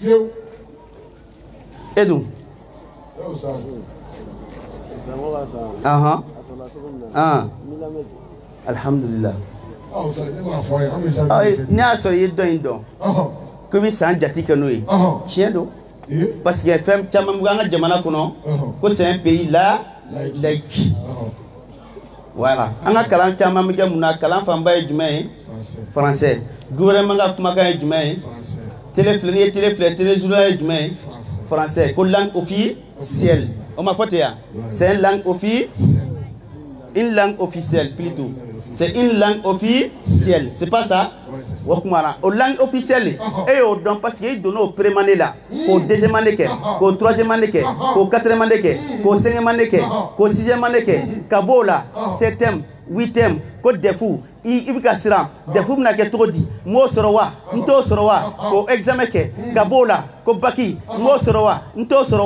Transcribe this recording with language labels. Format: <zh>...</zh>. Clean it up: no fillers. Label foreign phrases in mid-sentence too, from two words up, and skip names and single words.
<bm>e dun alhamdulillah ni y'a sɔrɔ i ye dɔn in dɔn ko i bɛ san jate kɛ n'o ye tiɲɛ don</bm> <fr>parce que</fr> <bm>fɛn caman bɛ an ka jamana kɔnɔ ko</bm> <fr>c'est un pays laïque voilà</fr> <bm>an ka kalan caman bɛ kɛ mun na kalan fanba ye jumɛn ye français gouvernement ka kumakan ye jumɛn ye télé filɛ n'i ye télé filɛ télé journal ye jumɛn ye français ko</bm> <fr>langue officielle</fr> <bm>o ma fɔ ten ya</bm> <fr>c'est une langue officielle plutôt c'est une langue officielle c'est pas ça</fr> <bm>o kumana o</bm> <fr>langue officielle</fr> <bm>e y'o dɔn</bm> <fr>parce que</fr> <bm>i donna o</bm> <fr>première année</fr> <bm>la k'o</bm> <fr>deuxième année</fr> <bm>kɛ k'o</bm> <fr>troisième année</fr> <bm>kɛ k'o</bm> <fr>quatrième année</fr> <bm>kɛ k'o</bm> <fr>cinquième année</fr> <bm>kɛ k'o</bm> <fr>sixième année</fr> <bm>kɛ ka b'o la</bm> <fr>septième huitième</fr> <bm>ko defu i bɛ ka siran defu bɛna kɛ cogo di n b'o sɔrɔ wa n t'o sɔrɔ wa k'o examen kɛ ka b'o la ko baki n b'o sɔrɔ wa n t'o sɔrɔ</bm>